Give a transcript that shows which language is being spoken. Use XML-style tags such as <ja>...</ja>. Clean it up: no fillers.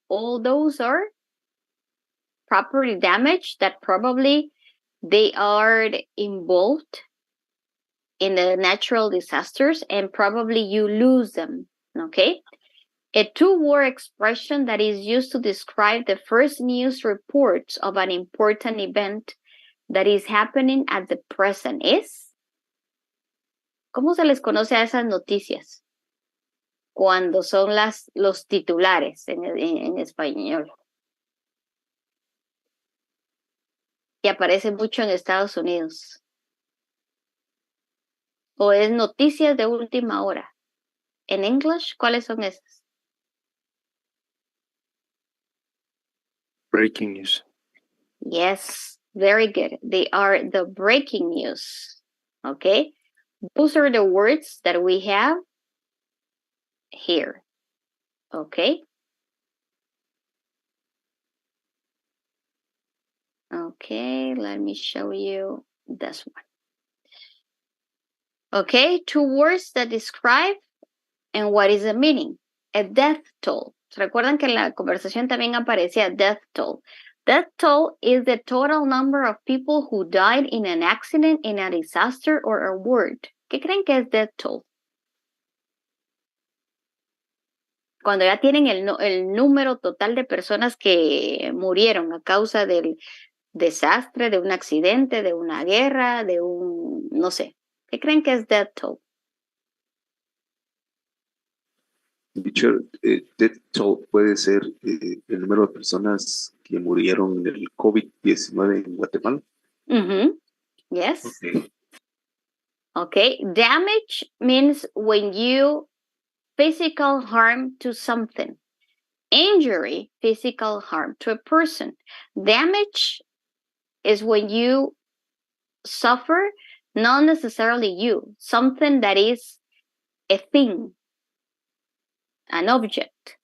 <en>All those are property damage that probably they are involved in the natural disasters and probably you lose them. Okay. A two-word expression that is used to describe the first news reports of an important event that is happening at the present is.</en> <es>¿Cómo se les conoce a esas noticias? Cuando son los titulares en español. Que aparece mucho en Estados Unidos. O es noticias de última hora. En English, ¿cuáles son esas?</es> <en>Breaking news. Yes, very good. They are the breaking news. Okay? Those are the words that we have here. Okay? Okay, let me show you this one. Okay, two words that describe and what is the meaning. A death toll.</en> <es>Recuerdan que en la conversación también aparecía death toll.</es> <en>Death toll is the total number of people who died in an accident, in a disaster, or a war.</en> <es>¿Qué creen que es death toll? Cuando ya tienen el número total de personas que murieron a causa del desastre, de un accidente, de una guerra, de un, no sé. ¿Qué creen que es death toll? Teacher, death toll puede ser el número de personas que murieron del COVID-19 en Guatemala.</es> <en>Yes. Okay. Okay. Damage means when you physical harm to something. Injury, physical harm to a person. Damage is when you suffer, not necessarily you, something that is a thing, an object.</en>